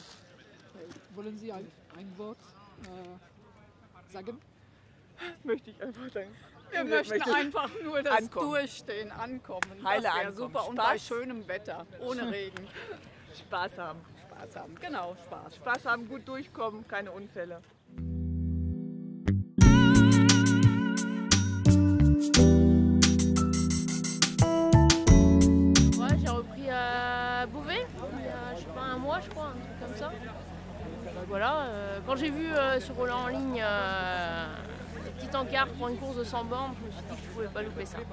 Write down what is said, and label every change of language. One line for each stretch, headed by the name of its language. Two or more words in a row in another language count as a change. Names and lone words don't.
German: Wollen Sie ein Wort sagen? Möchte ich einfach sagen. Wir möchten einfach nur das ankommen. Durchstehen, ankommen. Heile das wäre ankommen. super und Spaß. bei schönem Wetter, ohne Regen. Spaß haben. Spaß haben, genau, Spaß. Spaß haben, gut durchkommen, keine Unfälle.
French: Ouais, j'ai repris à Beauvais, il y a je sais pas, un mois je crois, un truc comme ça. Voilà, quand j'ai vu sur Roland en ligne le petit encart pour une course de 100 bornes, je me suis dit que je ne pouvais pas louper ça.